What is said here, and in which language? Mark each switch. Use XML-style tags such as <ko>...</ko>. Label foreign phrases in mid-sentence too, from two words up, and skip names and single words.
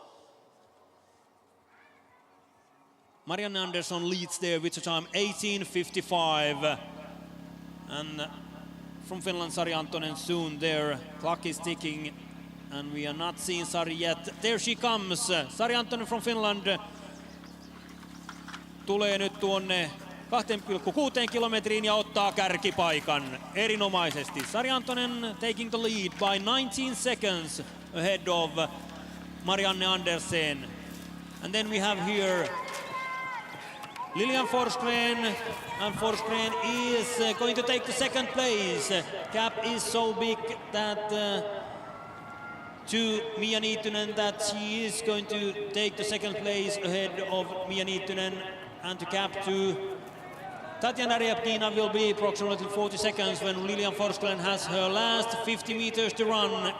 <en>Marianne Andersson leads there with the time 18:55, and from Finland Sari Antonen soon there, clock is ticking, and we are not seeing Sari yet. There she comes, Sari Antonen from Finland.</en> <fi>Tulee nyt tuonne 2,6 kilometriin ja ottaa kärkipaikan erinomaisesti.</fi> <en>Sari Antonen taking the lead by 19 seconds ahead of Marianne Andersen. And then we have here Lilian Forsgren, and Forsgren is going to take the second place. Gap is so big that to Mia Niittynen that she is going to take the second place ahead of Mia Niittynen, and the gap to Tatjana Ryabkina will be approximately 40 seconds when Lilian Forsgren has her last 50 meters to run.</en>